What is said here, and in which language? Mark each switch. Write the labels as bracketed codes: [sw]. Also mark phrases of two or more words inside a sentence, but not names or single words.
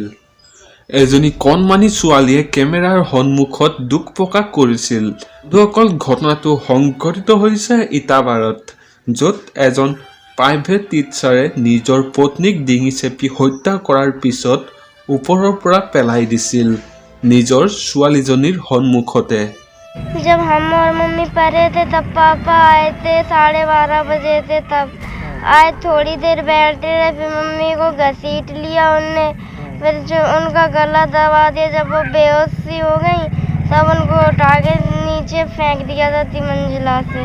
[as] এজনী কণমানি ছোৱালীয়ে কেমেৰাৰ সন্মুখত দুখ প্ৰকাশ কৰিছিল। বন্ধুসকল, ঘটনাটো সংঘটিত হৈছে ইটাবাৰত, য'ত এজন প্ৰাইভেট টিচাৰে নিজৰ পত্নীক ডিঙি চেপি হত্যা কৰাৰ পিছত ওপৰৰ পৰা পেলাই দিছিল নিজৰ ছোৱালীজনীৰ সন্মুখতে। [hi] जब हम और मम्मी पढ़े थे तब पापा आए थे, 12:30 बजे थे, तब आए, थोड़ी देर बैठे रहे, फिर मम्मी को घसीट लिया उनने, फिर जो उनका गला दबा दिया। जब वो बेहोश सी हो गई तब उनको उठा के नीचे फेंक दिया था 3 मंजिला से।